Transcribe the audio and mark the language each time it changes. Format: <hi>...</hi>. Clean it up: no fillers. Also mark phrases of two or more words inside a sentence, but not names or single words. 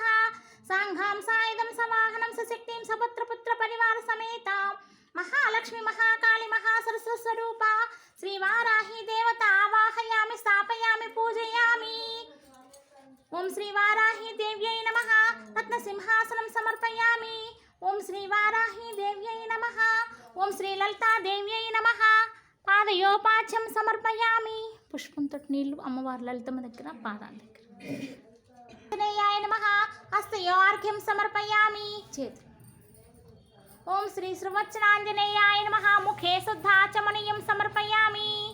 <sa>सांघां सायुधं सवाहनं सशक्तिं सपुत्रपुत्र परिवार समेतां महालक्ष्मी महाकाली महासरस्वरूपा श्रीवाराही देवता आवाहयामि स्थापयामि पूजयामि। ओम श्री वाराही देव्यै नमः। रत्नसिंहासनं समर्पयामि। ओम श्री वाराही देव्यै नमः। ओम श्री ललिता देव्यै नमः। పాదయోపాచ్యం సమర్పయామి.</sa> <te>పుష్పంతో నీళ్లు అమ్మవారి లలితమ్మ దగ్గర పాదాల దగ్గర.</te> <sa>ఆంజనేయాయ నమః. హస్తయోర్ఘ్యం సమర్పయామి. చేతి. ఓం శ్రీ శ్రీవత్సనాంజనేయాయ నమః. ముఖే శుద్ధాచమనీయం సమర్పయామి.</sa>